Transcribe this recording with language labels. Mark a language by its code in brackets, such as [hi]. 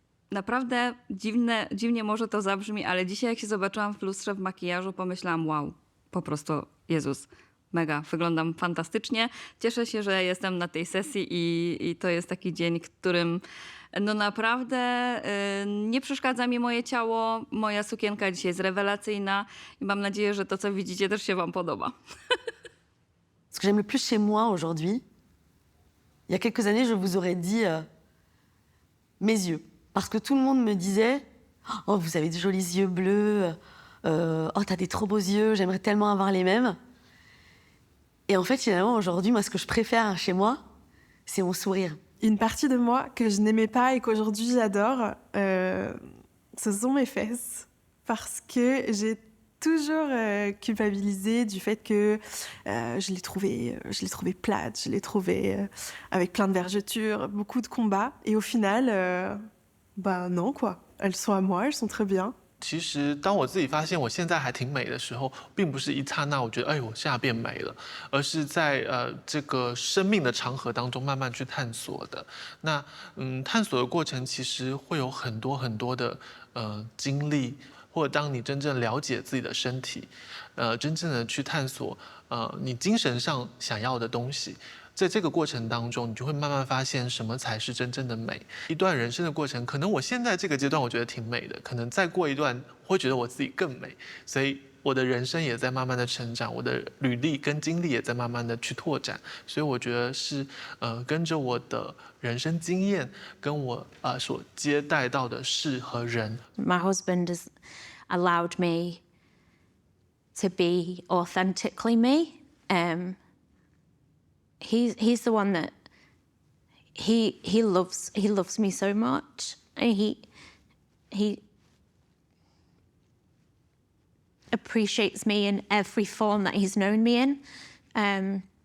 [pl] Naprawdę dziwnie może to zabrzmi, ale dzisiaj jak się zobaczyłam w lustrze w makijażu, pomyślałam wow, po prostu Jezus, mega, wyglądam fantastycznie. Cieszę się, że jestem na tej sesji i to jest taki dzień, którym no naprawdę nie przeszkadza mi moje ciało. Moja sukienka dzisiaj jest rewelacyjna i mam nadzieję, że to, co widzicie, też się wam podoba. [fr] Ce que j'aime le plus chez moi aujourd'hui, il y a quelques années, je vous aurais dit mes yeux. Parce que tout le monde me disait « Oh, vous avez de jolis yeux bleus. Oh, t'as des trop beaux yeux. J'aimerais tellement avoir les mêmes. » Et en fait, finalement, aujourd'hui, moi, ce que je préfère chez moi, c'est mon sourire. Une partie de moi que je n'aimais pas et qu'aujourd'hui j'adore, ce sont mes fesses. Parce que j'ai toujours culpabilisé du fait que je les trouvais plates, je les trouvais avec plein de vergetures, beaucoup de combats. Et au final, bah non quoi, elles sont à moi, elles sont très bien. [zh] 其实，当我自己发现我现在还挺美的时候，并不是一刹那我觉得，哎，我现在变美了，而是在这个生命的长河当中慢慢去探索的。那探索的过程其实会有很多很多的经历，或者当你真正了解自己的身体，真正的去探索你精神上想要的东西。在这个过程当中，你就会慢慢发现什么才是真正的美。一段人生的过程，可能我现在这个阶段我觉得挺美的，可能再过一段会觉得我自己更美。所以我的人生也在慢慢的成长，我的履历跟经历也在慢慢的去拓展。所以我觉得是跟着我的人生经验，跟我所接待到的事和人。 [en] My husband has allowed me to be authentically me. He's the one that he loves me so much. He appreciates me in every form that he's known me in.